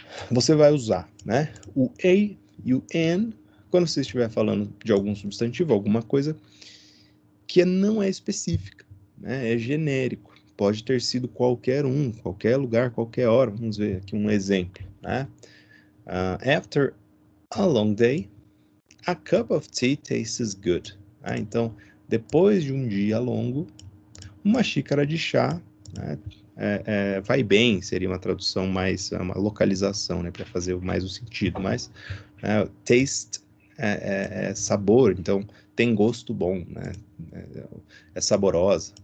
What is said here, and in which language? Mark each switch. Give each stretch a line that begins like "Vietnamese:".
Portuguese: Você vai usar, né, o a e o an quando você estiver falando de algum substantivo, alguma coisa que não é específica, né, é genérico. Pode ter sido qualquer um, qualquer lugar, qualquer hora. Vamos ver aqui um exemplo, né?
English: After a long day, a cup of tea tastes good.
Portuguese: Então, depois de um dia longo, uma xícara de chá, né, vai bem, seria uma tradução mais, uma localização, né, para fazer mais o sentido, mas taste é sabor, então tem gosto bom, né, é saborosa.